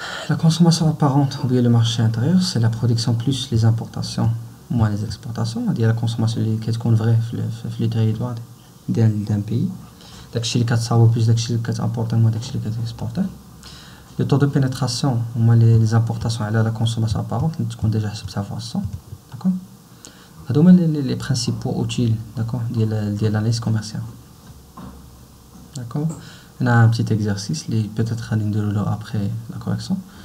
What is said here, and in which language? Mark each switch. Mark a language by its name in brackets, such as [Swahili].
[French] La consommation apparente ou bien le marché intérieur, c'est la production plus les importations moins les exportations. C'est-à-dire la consommation [Arabic] اللي كتكون [French] vraie [Arabic] في [French] le territoire d'un pays. [Arabic] داكشي اللي كتصاوب plus داكشي اللي كتامبورطي moins داكشي اللي كتيكسبورطي. [French] Le taux de pénétration ou les importations [Arabic] على [French] la consommation apparente [Arabic] اللي تكون ديجا حسبتها في [French] 100, d'accord. [Arabic] هادو هما [French] les principaux outils, d'accord, [Arabic] ديال [French] l'analyse commerciale, d'accord. On a un petit exercice [Arabic] اللي [French] peut-être [Arabic] غادي نديرو [French] après la correction.